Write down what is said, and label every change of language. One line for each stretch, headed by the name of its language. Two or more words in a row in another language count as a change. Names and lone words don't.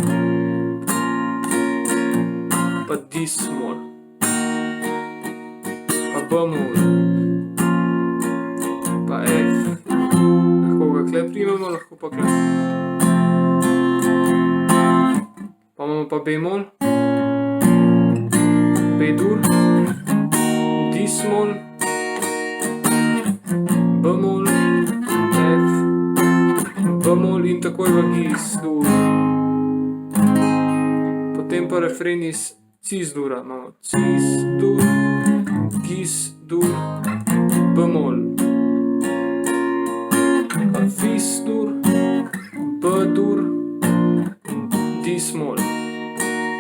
Slovenian: Pa dis-mol, pa b-mol, pa f. Lahko ga kle primemo, lahko pa kle. Pa imamo pa b-mol, b-dur, dis-mol, b-mol, f, b-mol in takoj v gis-dur. Potem pa refren iz cis-dura, imamo cis-dur, gis-dur, b-mol, pa fis-dur, b-dur, dis-mol.